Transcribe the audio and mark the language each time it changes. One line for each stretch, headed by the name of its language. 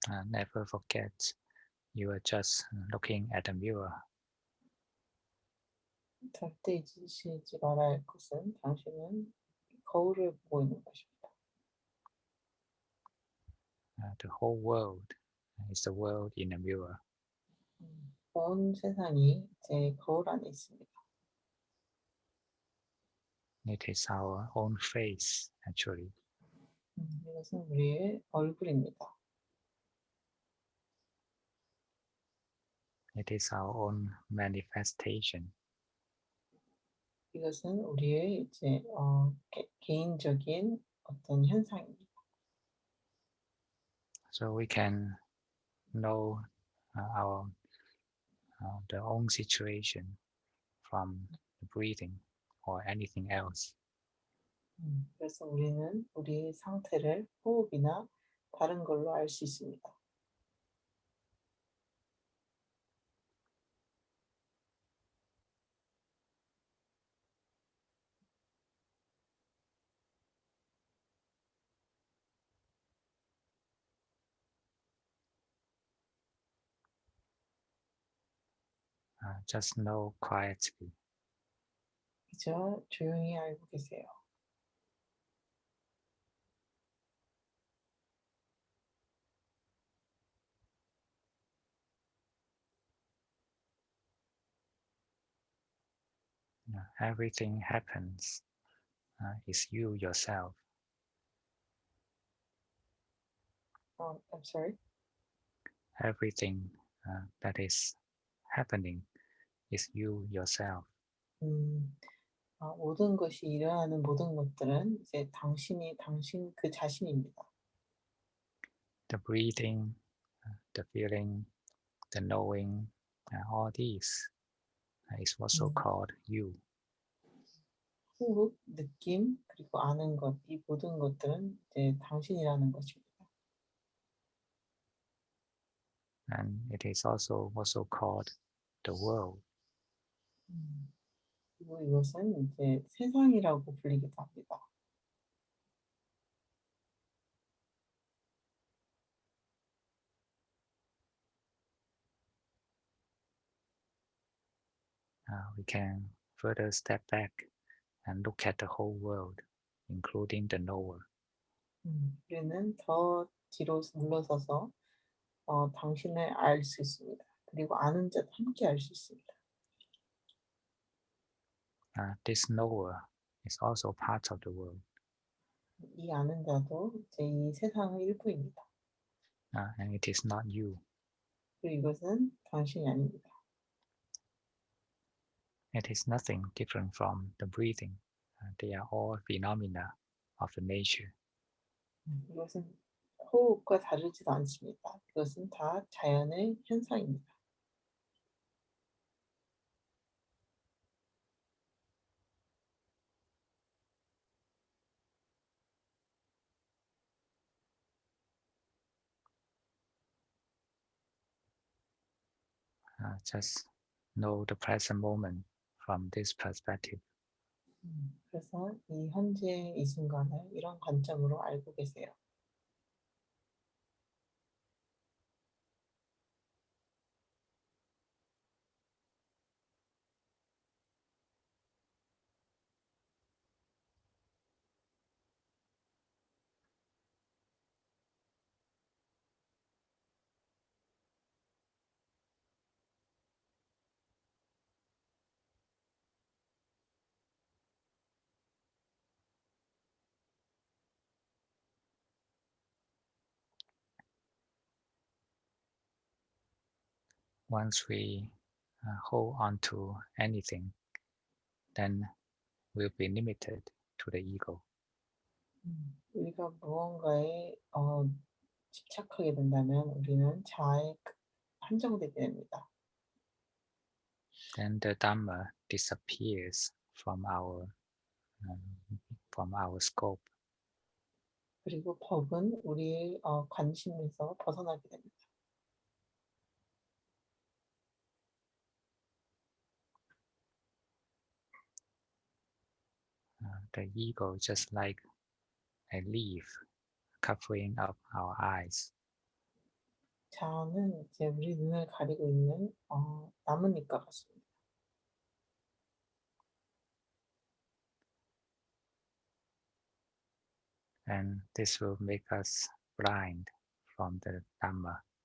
English: Never forget you are just looking at a mirror.
Korean: 절대 잊으시지 말아야 할 것은 당신은 거울을 보고 있는 것입니다.
English: The whole world is the world in a mirror.
Korean: 온 세상이 제 거울 안에 있습니다.
English: It is our own face, actually.
Korean: 이것은 우리의 얼굴입니다.
English: It is our own manifestation.
Korean: 이것은 우리의 이제 개인적인 어떤 현상입니다.
English: So we can know our the own situation from the breathing or anything else.
Korean: 그래서 우리는 우리의 상태를 호흡이나 다른 걸로 알 수 있습니다.
English: Just know quietly.
Korean: 그저 조용히 알고 계세요.
English: Everything happens is you yourself. I'm sorry. Everything that is happening is you yourself.
Korean: 모든 것이 일어나는 모든 것들은 이제 당신이 당신 그 자신입니다.
English: The breathing, the feeling, the knowing, all these is also 음, called you.
Korean: 호흡, 느낌, 그리고 아는 것, 이 모든 것들은 이제 당신이라는 것입니다.
English: And it is also called the world.
Korean: 그리고 이것은 이제 세상이라고 불리기도 합니다.
English: We can further step back and look at the whole world, including the knower.
Korean: 우리는 더 뒤로 물러서서 당신을 알 수 있습니다. 그리고 아는 자도 함께 알 수 있습니다.
English: This knower is also part of the world,
Korean: 이 아는 자도 이제 이 세상의 일부입니다.
English: and it is not you.
Korean: 그리고 이것은 당신이 아닙니다.
English: It is nothing different from the breathing. They are all phenomena of the nature.
Korean: 이것은 호흡과 다르지도 않습니다. 이것은 다 자연의 현상입니다.
English: Just know the present moment from this perspective.
Korean: 그래서 이 현재 이 순간을 이런 관점으로 알고 계세요.
English: Once we hold on to anything, then we'll be limited to the ego.
Korean: 우리가 무언가에 집착하게 된다면 우리는 자아에 한정되게 됩니다.
English: Then the Dhamma disappears from our scope.
Korean: 그리고 법은 우리의 관심에서 벗어나게 됩니다.
English: The ego is just like a leaf covering up our eyes.
Korean: 자아는 이제 우리 눈을 가리고 있는 나뭇잎과 같습니다.
English: And this will make us blind from the Dhamma.